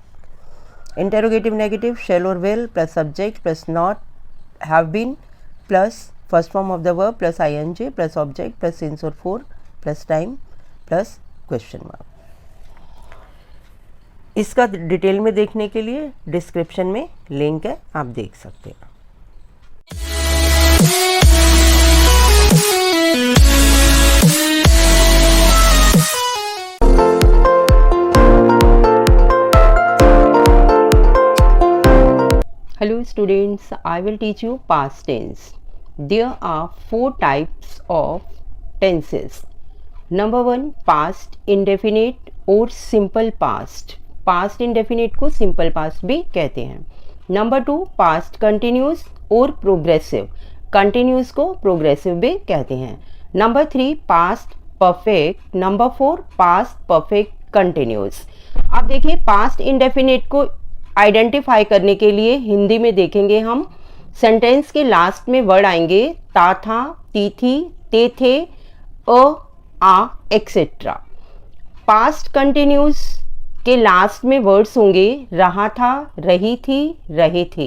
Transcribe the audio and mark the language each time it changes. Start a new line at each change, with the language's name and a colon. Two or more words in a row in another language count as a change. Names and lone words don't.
English: Interrogative negative shall और will plus subject plus not have been plus first form of the verb plus ING plus object plus since और for plus time plus question mark।
Hindi: इसका डिटेल में देखने के लिए डिस्क्रिप्शन में लिंक है, आप देख सकते हैं।
English: Hello students, I will teach you past tense. There are 4 types of tenses. Number 1, past indefinite और simple past. Past indefinite
Hindi: को
English: simple past
Hindi: भी कहते हैं.
English: Number 2, past continuous और progressive.
Hindi: Continuous को progressive भी कहते हैं.
English: Number 3, past perfect. Number 4, past perfect continuous.
Hindi: अब देखिए
English: past indefinite
Hindi: को आइडेंटिफाई करने के लिए हिंदी में देखेंगे हम सेंटेंस के लास्ट में वर्ड आएंगे ता था, ती थी, ते थे, आ एक्सेट्रा।
English: past continuous
Hindi: के लास्ट में वर्ड्स होंगे रहा था, रही थी, रहे थे।